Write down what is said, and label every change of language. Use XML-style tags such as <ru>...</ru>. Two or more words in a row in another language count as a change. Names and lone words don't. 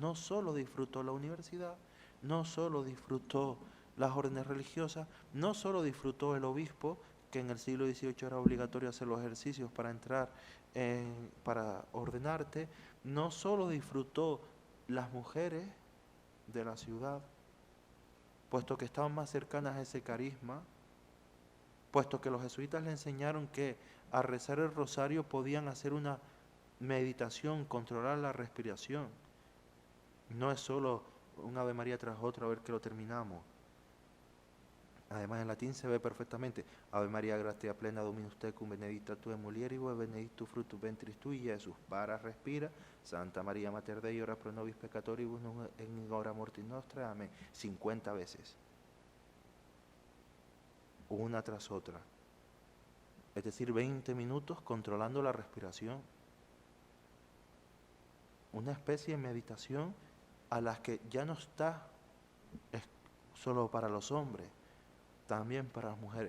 <es>No solo disfrutó la universidad, no solo disfrutó las órdenes religiosas, no solo disfrutó el obispo, que en el siglo XVIII era obligatorio hacer los ejercicios para entrar, para ordenarte, no solo disfrutó las mujeres de la ciudad, puesto que estaban más cercanas a ese carisma, puesto que los jesuitas le enseñaron que al rezar el rosario podían hacer una meditación, controlar la respiración. No es solo un Ave María tras otro a ver que lo terminamos. Además en latín se ve perfectamente:</es> <la>Ave María, gratia plena, Dominus tecum, benedicta tu in mulieribus, benedictus fructus ventris tui, Jesús.</la> <es>Para, respira.</es> <la>Santa María Mater Dei, ora pro nobis peccatoribus, nunc in hora mortis nostra.</la> <es>Amén. 50 veces. Una tras otra. Es decir, 20 minutos controlando la respiración. Una especie de meditación a la que ya no está solo para los hombres, también para las mujeres.</es>